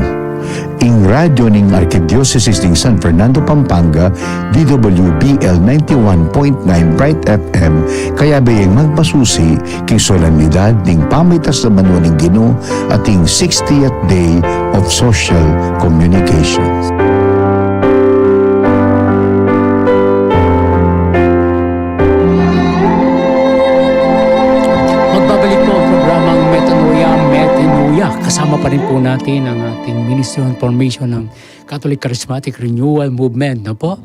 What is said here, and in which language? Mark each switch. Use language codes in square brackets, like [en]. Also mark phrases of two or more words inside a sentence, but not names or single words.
[pam] Ing radyo ning Arkidiocese ning San Fernando, Pampanga, DWBL 91.9 Bright FM, kaya bayang magpasusi king solemnidad ning pamaytas na banwa ning Ginoo at ing [en] 60th Day of Social Communications. [tl] Kasama pa rin po natin ang ating Ministry of Information ng Catholic Charismatic Renewal Movement, no po?